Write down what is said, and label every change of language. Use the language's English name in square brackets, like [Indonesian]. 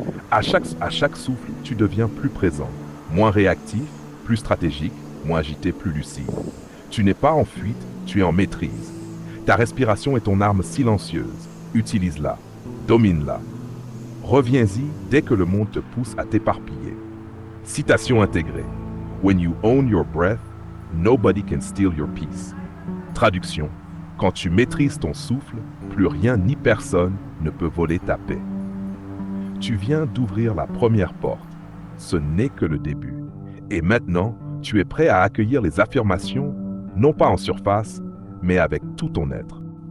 [French] À chaque souffle, tu deviens plus présent, moins réactif, plus stratégique, moins agité, plus lucide. Tu n'es pas en fuite, tu es en maîtrise. Ta respiration est ton arme silencieuse. Utilise-la, domine-la. Reviens-y dès que le monde te pousse à t'éparpiller. Citation intégrée. [English] When you own your breath, nobody can steal your peace. [French] Traduction. Quand tu maîtrises ton souffle, plus rien ni personne ne peut voler ta paix. Tu viens d'ouvrir la première porte. Ce n'est que le début. Et maintenant, tu es prêt à accueillir les affirmations, non pas en surface, mais avec tout ton être.